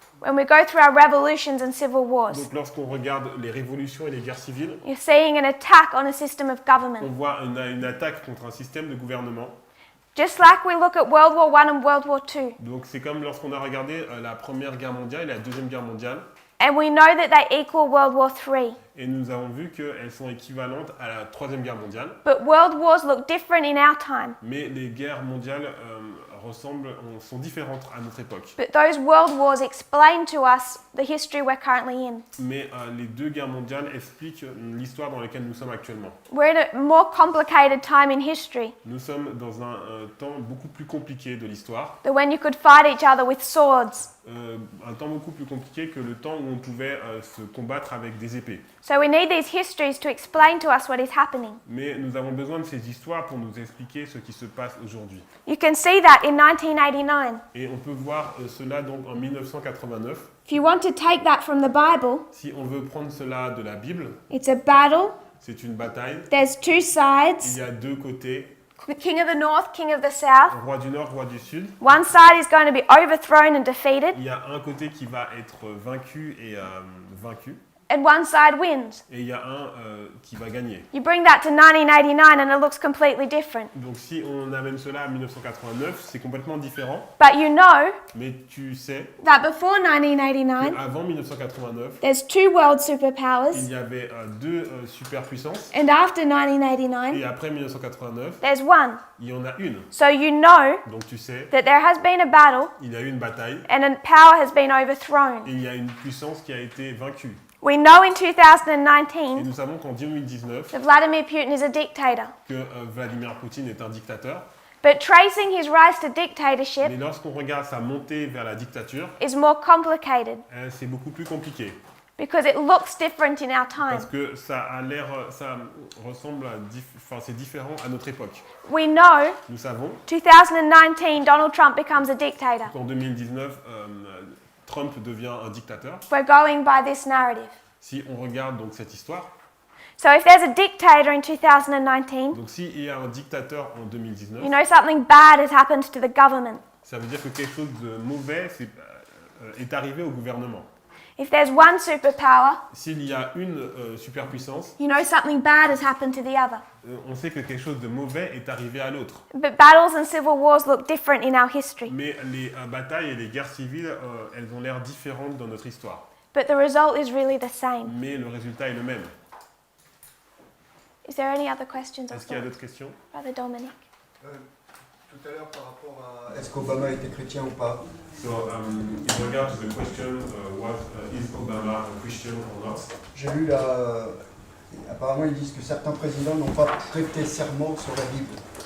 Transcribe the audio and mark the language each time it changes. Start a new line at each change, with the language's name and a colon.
English: When we go through our revolutions and civil wars,
French: Donc lorsqu'on regarde les révolutions et les guerres civiles,
English: you're seeing an attack on a system of
French: on
English: government.
French: voit une attaque contre un système de gouvernement.
English: Just like we look at World War I and World War II,
French: Donc c'est comme lorsqu'on a regardé la Première Guerre mondiale et la Deuxième Guerre mondiale,
English: and we know that they equal World War III.
French: et nous avons vu qu'elles sont équivalentes à la Troisième Guerre mondiale.
English: But world wars look different in our time.
French: Mais les guerres mondiales sont différentes à notre époque.
English: But those world wars explain to us the history we're currently in.
French: Mais les deux guerres mondiales expliquent l'histoire dans laquelle nous sommes actuellement.
English: We're in a more complicated time in history
French: Nous sommes dans un temps beaucoup plus compliqué de l'histoire,
English: than when you could fight each other with swords.
French: un temps beaucoup plus compliqué que le temps où on pouvait se combattre avec des épées.
English: So we need these histories to explain to us what is happening.
French: Mais nous avons besoin de ces histoires pour nous expliquer ce qui se passe aujourd'hui.
English: You can see that in 1989.
French: Et on peut voir cela donc en 1989.
English: If you want to take that from the Bible,
French: Si on veut prendre cela de la Bible,
English: it's a battle.
French: c'est une bataille.
English: There's two
French: Il
English: sides,
French: y a deux côtés,
English: king of the north, king of the south.
French: roi du Nord, roi du Sud.
English: One side is going to be overthrown and defeated,
French: Il y a un côté qui va être vaincu et vaincu,
English: and one side wins.
French: et il y a un qui va gagner.
English: You bring that to 1989 and it looks completely different.
French: Donc si on amène cela à 1989, c'est complètement différent,
English: But you know
French: mais tu sais
English: that before 1989,
French: qu'avant 1989,
English: there's two world
French: il
English: superpowers,
French: y avait deux superpuissances,
English: and after 1989,
French: et après 1989,
English: there's one.
French: il y en a une.
English: So you know
French: Donc tu sais,
English: that there has been a battle
French: il y a eu une bataille,
English: and a power has been
French: et
English: overthrown.
French: il y a une puissance qui a été vaincue.
English: We know in
French: Et
English: 2019
French: nous savons qu'en 2019,
English: that Vladimir Putin is a dictator.
French: que Vladimir Poutine est un dictateur.
English: But tracing his rise to dictatorship
French: Mais lorsqu'on regarde sa montée vers la dictature,
English: is more complicated.
French: c'est beaucoup plus compliqué.
English: because it looks different in our time.
French: Parce que ça a l'air, ça ressemble à, enfin c'est différent à notre époque.
English: We know
French: Nous savons
English: 2019 Donald Trump becomes a dictator.
French: qu'en 2019, Trump devient un dictateur.
English: We're going by this narrative.
French: Si on regarde donc cette histoire,
English: So if there's a dictator in 2019,
French: donc s'il y a un dictateur en 2019,
English: you know something bad has happened to the government.
French: ça veut dire que quelque chose de mauvais est arrivé au gouvernement.
English: If there's one superpower,
French: S'il y a une superpuissance,
English: you know something bad has happened to the other.
French: on sait que quelque chose de mauvais est arrivé à l'autre.
English: But battles and civil wars look different in our history.
French: Mais les batailles et les guerres civiles, elles ont l'air différentes dans notre histoire.
English: But the result is really the same.
French: Mais le résultat est le même.
English: Is there any other questions?
French: Est-ce qu'il y a d'autres questions?
English: Brother Dominic.
French: Tout à l'heure, par rapport à est-ce qu'Obama était chrétien ou pas?
English: So, in regard to the question, is Obama a Christian or not?
French: J'ai lu là, apparemment ils disent que certains présidents n'ont pas prêté serment sur la Bible.